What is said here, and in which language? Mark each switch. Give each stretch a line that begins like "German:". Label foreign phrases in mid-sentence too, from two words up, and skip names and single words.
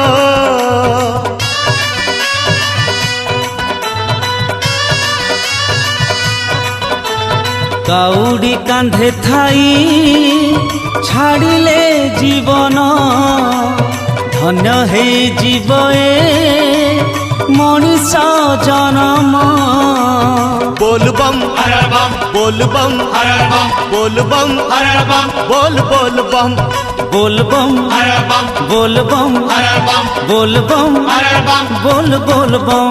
Odia: କାଉଡ଼ି କାନ୍ଧେ ଥାଇ ଛାଡ଼ିଲେ ଜୀବନ, ଧନ୍ୟ ହେଇଯିବ ଏ ମଣିଷ ଜନମ।
Hindi: बोल बम हर बम बोल बम हर बम बोल बम हर बम बोल बोल बम। बोल बम हर बम बोल बम हर बम बोल बम हर बम। बोल बोल बम।